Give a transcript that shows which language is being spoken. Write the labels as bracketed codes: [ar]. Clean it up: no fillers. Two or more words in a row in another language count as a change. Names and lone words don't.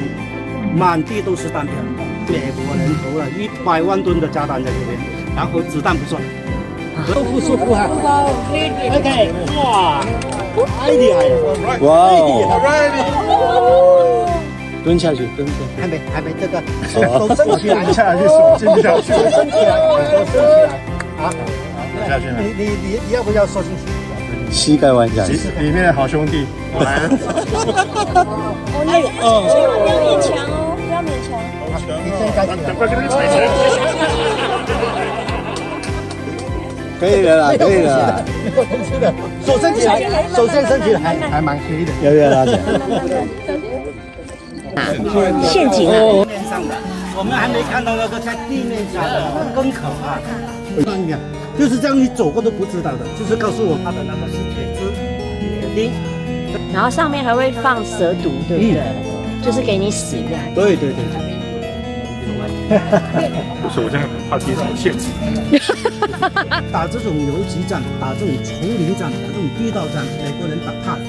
[zh] 滿地都是彈片，美國人投了100萬噸的炸彈在這邊，然後子彈不算，舒服舒服哈。OK， 哇，太厲害了！哇，蹲下去，還沒，這個手伸起來，蹲下去，手伸起來，手伸起來，好，蹲下去。你要不要收進去？膝蓋彎下，裡面的好兄弟，我來了。不要勉強哦，不要勉強。你真该紧可以了啦，可以了。手伸起来，手先伸起来，還蠻黑的。要不要拉起来？陷阱啊！地面上的，我們還沒看到那個在地面下的，更可怕。就是這樣，你走過都不知道的，就是告訴我它的那個是鐵釘，然後上面還會放蛇毒，對不對？就是給你死的。對。不是，我現在怕接什麼陷阱。打這種游擊戰，打這種叢林戰，打這種地道戰，美國人打怕了。